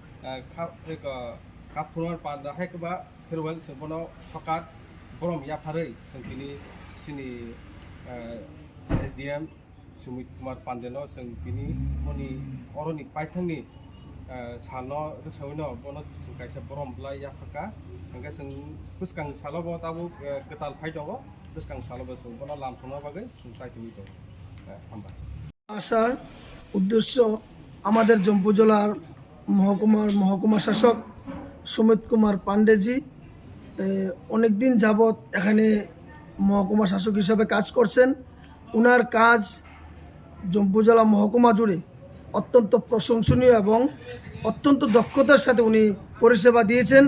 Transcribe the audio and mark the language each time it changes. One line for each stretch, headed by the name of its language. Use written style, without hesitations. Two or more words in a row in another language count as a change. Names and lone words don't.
Bodo: कापुनार पादा हायकबा फेरवाल जों बनो सकात गरम याफारै जों दिनै सिनि एसडीएम सुमित कुमार पान्डेनो जों दिनै उनि अरनि पाइथांनि सालो रिक्सावनो बनो कायसा बरम ब्ला याफाका अंगा जों पुसकां सालबो दाबो गताल फाइ दङ पुसकां सालबो जों बनो लामसंना बागै जों सायथ'नि दं हामबाय।
Bangla: আসার উদ্দেশ্য আমাদের জম্পুইজলার মহকুমা শাসক সুমিত কুমার পান্ডেজি অনেক দিন যাবৎ এখানে মহকুমা শাসক হিসাবে কাজ করছেন। ওনার কাজ জম্পুইজলা মহকুমা জুড়ে অত্যন্ত প্রশংসনীয় এবং অত্যন্ত দক্ষতার সাথে উনি পরিষেবা দিয়েছেন।